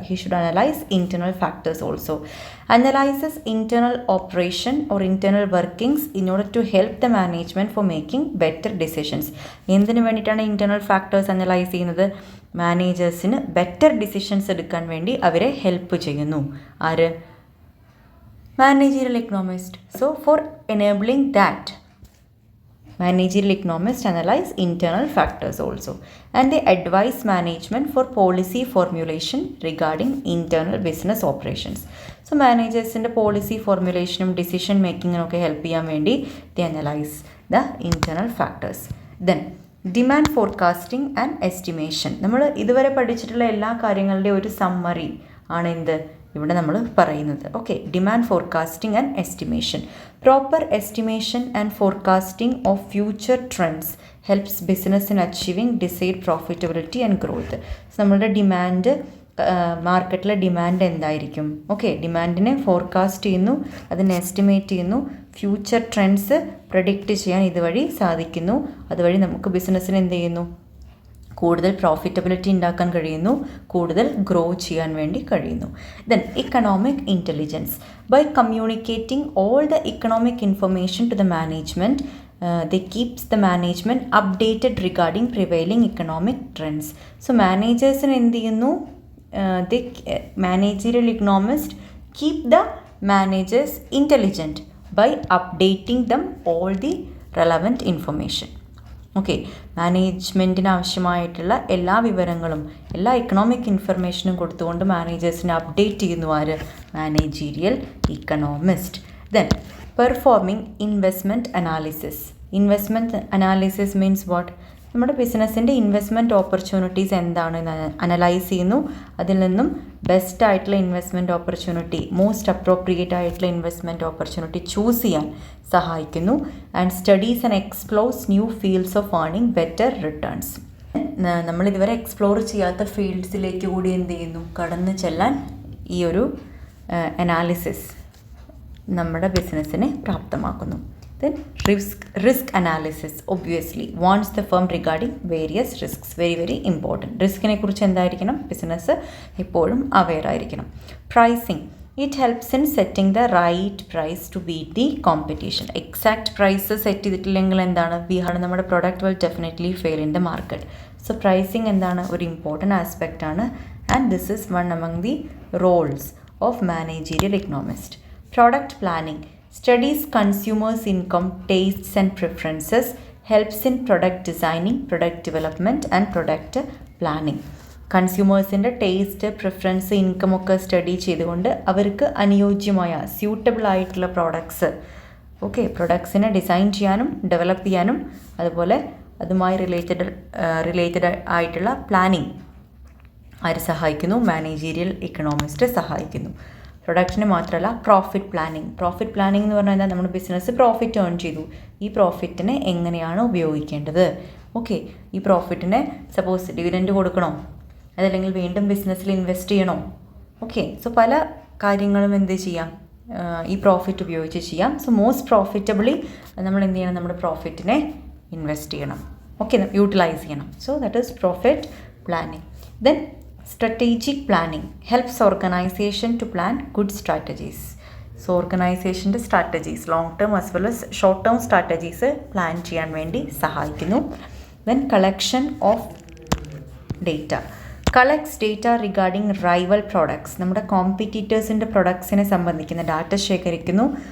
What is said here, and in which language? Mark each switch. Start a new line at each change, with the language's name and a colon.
English: He should analyze internal factors also. Analyzes internal operation or internal workings in order to help the management for making better decisions.
Malayalam: എന്തിനു വേണ്ടിയിട്ടാണ് internal factors analyse ചെയ്യുന്നത്? മാനേജേഴ്സിന് better decisions എടുക്കാൻ വേണ്ടി അവരെ help ചെയ്യുന്നു. ആര്? Managerial economist.
English: So for enabling that, managerial economists analyze internal factors also, and they advise management for policy formulation regarding internal business operations. So managers in the policy formulation, decision making
Malayalam: ഒക്കെ help ചെയ്യാൻ വേണ്ടി
English: they analyze the internal factors. Then demand forecasting and estimation.
Malayalam: നമ്മൾ ഇതുവരെ പഠിച്ചിട്ടുള്ള എല്ലാ കാര്യങ്ങളുടെ ഒരു summary ആണ് എന്ത് ഇവിടെ നമ്മൾ പറയുന്നത്.
English: Okay, demand forecasting and estimation. Proper estimation and forecasting of future trends helps business in achieving desired profitability and growth.
Malayalam: നമ്മളുടെ ഡിമാൻഡ്, മാർക്കറ്റിലെ ഡിമാൻഡ് എന്തായിരിക്കും? ഓക്കെ, ഡിമാൻഡിനെ ഫോർകാസ്റ്റ് ചെയ്യുന്നു, അതിനെ എസ്റ്റിമേറ്റ് ചെയ്യുന്നു, ഫ്യൂച്ചർ ട്രെൻഡ്സ് പ്രഡിക്റ്റ് ചെയ്യാൻ ഇതുവഴി സാധിക്കുന്നു. അതുവഴി നമുക്ക് ബിസിനസ്സിന് എന്ത് ചെയ്യുന്നു? കൂടുതൽ പ്രോഫിറ്റബിലിറ്റി ഉണ്ടാക്കാൻ കഴിയുന്നു, കൂടുതൽ ഗ്രോ ചെയ്യാൻ വേണ്ടി കഴിയുന്നു.
English: Then economic intelligence. By communicating all the economic information to the management, they keeps the management updated regarding prevailing economic trends.
Malayalam: So managers എന്ത് ചെയ്യുന്നു?
English: They managerial economists keep the managers intelligent by updating them all the relevant information.
Malayalam: Okay, മാനേജ്മെൻറ്റിന് ആവശ്യമായിട്ടുള്ള എല്ലാ വിവരങ്ങളും, എല്ലാ economic ഇൻഫർമേഷനും കൊടുത്തുകൊണ്ട് മാനേജേഴ്സിനെ update ചെയ്യുന്നു ആര്?
English: Managerial economist. Then performing investment analysis. Investment analysis means what?
Malayalam: നമ്മുടെ ബിസിനസ്സിൻ്റെ ഇൻവെസ്റ്റ്മെൻറ്റ് ഓപ്പർച്യൂണിറ്റീസ് എന്താണെന്ന് അനലൈസ് ചെയ്യുന്നു. അതിൽ നിന്നും ബെസ്റ്റ് ആയിട്ടുള്ള ഇൻവെസ്റ്റ്മെൻറ്റ് ഓപ്പർച്യൂണിറ്റി, മോസ്റ്റ് അപ്രോപ്രിയേറ്റ് ആയിട്ടുള്ള ഇൻവെസ്റ്റ്മെൻറ്റ് ഓപ്പർച്യൂണിറ്റി ചൂസ് ചെയ്യാൻ സഹായിക്കുന്നു.
English: And studies and explores new fields of earning better returns.
Malayalam: നമ്മളിതുവരെ explore ചെയ്യാത്ത ഫീൽഡ്സിലേക്ക് കൂടി എന്ത് ചെയ്യുന്നു? കടന്നു ചെല്ലാൻ ഈ ഒരു അനാലിസിസ് നമ്മുടെ ബിസിനസ്സിനെ പ്രാപ്തമാക്കുന്നു.
English: Then risk analysis obviously warns the firm regarding various risks. Very important.
Malayalam: റിസ്കിനെ കുറിച്ച് എന്തായിരിക്കണം? ബിസിനസ് എപ്പോഴും അവെയർ ആയിരിക്കണം. Pricing.
English: It helps in setting the right price to beat the competition.
Malayalam: Exact price set ചെയ്തിട്ടില്ലെങ്കിൽ എന്താണ്? നമ്മുടെ product
English: Will definitely fail in the market.
Malayalam: So pricing എന്താണ്? ഒരു important aspect ആണ്.
English: And this is one among the roles of managerial economist. Product planning. Studies consumers' income, tastes and preferences, helps in product designing, product development and product planning.
Malayalam: കൺസ്യൂമേഴ്സിൻ്റെ taste, preference, income ഒക്കെ study ചെയ്തുകൊണ്ട് അവർക്ക് അനുയോജ്യമായ suitable ആയിട്ടുള്ള products, okay, പ്രൊഡക്ട്സിനെ design ചെയ്യാനും develop ചെയ്യാനും അതുപോലെ അതുമായി related ആയിട്ടുള്ള പ്ലാനിങ് ആര് സഹായിക്കുന്നു? മാനേജീരിയൽ ഇക്കണോമിസ്റ്റ് സഹായിക്കുന്നു. പ്രൊഡക്ഷന് മാത്രമല്ല, പ്രോഫിറ്റ് പ്ലാനിങ് എന്ന് പറഞ്ഞാൽ എന്താ? നമ്മുടെ ബിസിനസ് പ്രോഫിറ്റ് ഏൺ ചെയ്തു, ഈ പ്രോഫിറ്റിനെ എങ്ങനെയാണ് ഉപയോഗിക്കേണ്ടത്? ഓക്കെ, ഈ പ്രോഫിറ്റിനെ സപ്പോസ് ഡിവിഡൻഡ് കൊടുക്കണോ, അതല്ലെങ്കിൽ വീണ്ടും ബിസിനസ്സിൽ ഇൻവെസ്റ്റ് ചെയ്യണോ? ഓക്കെ, സോ പല കാര്യങ്ങളും എന്ത് ചെയ്യാം? ഈ പ്രോഫിറ്റ് ഉപയോഗിച്ച് ചെയ്യാം. സോ മോസ്റ്റ് പ്രോഫിറ്റബിളി നമ്മൾ എന്ത് ചെയ്യണം? നമ്മുടെ പ്രോഫിറ്റിനെ ഇൻവെസ്റ്റ് ചെയ്യണം, ഓക്കെ, യൂട്ടിലൈസ് ചെയ്യണം.
English: So that is profit planning. Then strategic planning helps organization to plan good strategies.
Malayalam: So ഓർഗനൈസേഷൻ്റെ strategies, long term as well as short term strategies plan ചെയ്യാൻ വേണ്ടി സഹായിക്കുന്നു.
English: Then collection of data. Collects data regarding rival products.
Malayalam: നമ്മുടെ കോമ്പറ്റീറ്റേഴ്സിൻ്റെ പ്രൊഡക്ട്സിനെ സംബന്ധിക്കുന്ന data ശേഖരിക്കുന്നു.